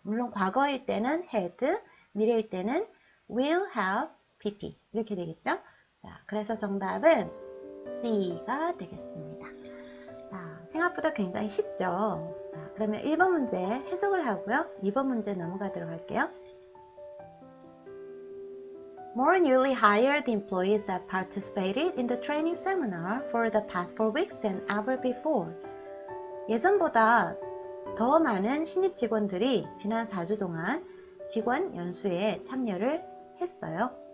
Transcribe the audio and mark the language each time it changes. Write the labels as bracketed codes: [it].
[ko] 물론 과거일 때는 had, 미래일 때는 will have pp 이렇게 되겠죠. 자, 그래서 정답은 C가 되겠습니다. 자, 생각보다 굉장히 쉽죠. 자, 그러면 1번 문제 해석을 하고요. 2번 문제 넘어가도록 할게요. [en] More newly hired employees have participated in the training seminar for the past 4 weeks than ever before. [ko] 예전보다 더 많은 신입 직원들이 지난 4주 동안 직원 연수에 참여를 했어요.